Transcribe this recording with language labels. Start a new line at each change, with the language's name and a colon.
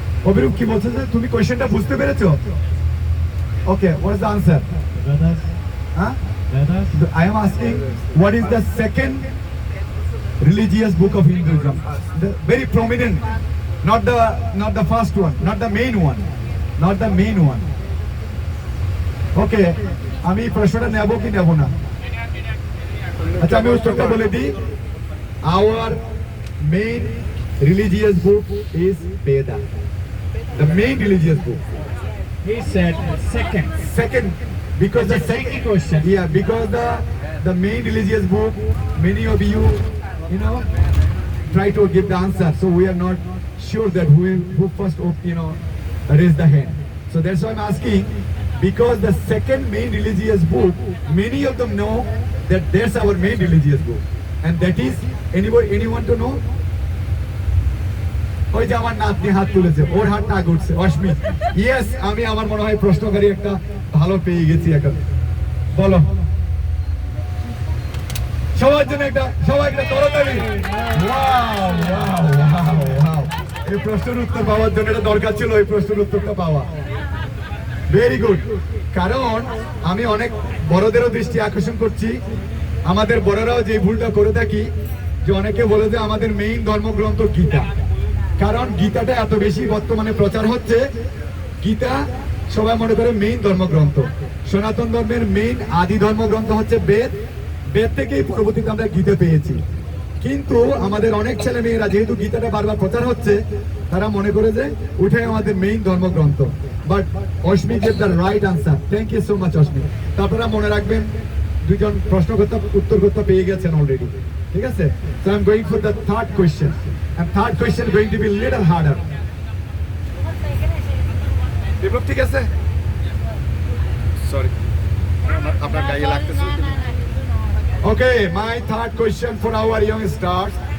Bangla: অভিরূপ কি বলছে যে তুমি কোয়েশ্চেনটা বুঝতে পেরেছো?
English: Okay, what is the answer? Vedas.
Bangla: হ্যাঁ,
English: Vedas. I am asking what is the second religious book of Hinduism? The very prominent, not the first one, not the main one, not the main one.
Bangla: Okay, আমি প্রশ্নটা নেব কি নেব না? আচ্ছা, আমি উত্তরটা বলে দিই।
English: Our main religious book is Veda. The main religious book. He said second. Second, because the It's a tricky second question. Yeah, because the main religious book, many of you know, try to give the answer. So we are not sure that who first, raise the hand. So that's why I'm asking, because the second main religious book, many of them know that that's our main religious book, and that is anyone to know?
Bangla: ওই যে আমার নাতনি হাত তুলেছে, ওর হাত না ঘুরছে, অস্মিত। Yes, আমি আমার মনে হয় প্রশ্নকারী একটা ভালো পেয়ে গেছি এখন। বলো, সবার জন্য সবাই একটা করতালি। ওয়াও ওয়াও ওয়াও ওয়াও, এই প্রশ্নের উত্তর পাওয়ার জন্য এটা দরকার ছিল, এই প্রশ্নের উত্তরটা পাওয়া।
English: Very good.
Bangla: কারণ আমি অনেক বড়দেরও দৃষ্টি আকর্ষণ করছি, আমাদের বড়রাও যে ভুলটা করে থাকি, যে অনেকে বলে যে আমাদের মেইন ধর্মগ্রন্থ গীতা। কারণ গীতাটা এত বেশি বর্তমানে প্রচার হচ্ছে, গীতা সবাই মনে করে মেইন ধর্মগ্রন্থ। সনাতন ধর্মের মেইন আদি ধর্মগ্রন্থ হচ্ছে বেদ, বেদ থেকেই পরবর্তীতে আমরা গীতা পেয়েছি। কিন্তু আমাদের অনেক ছেলে মেয়েরা যেহেতু গীতাটা বারবার প্রচার হচ্ছে, তারা মনে করে যে ওইটাই আমাদের মেইন ধর্মগ্রন্থ।
English: But Asmi gave the right answer. Thank you so much Asmi.
Bangla: তারপরে মনে রাখবেন, দুজন প্রশ্নকর্তা উত্তরকর্তা পেয়ে গেছেন অলরেডি, ঠিক আছে?
English: So I'm going for the third question, and third question going to be little harder.
Bangla: বিপ্লব ঠিক আছে? সরি, আপনার গায়ে লাগতেছে।
English: Okay, my third question for our young stars.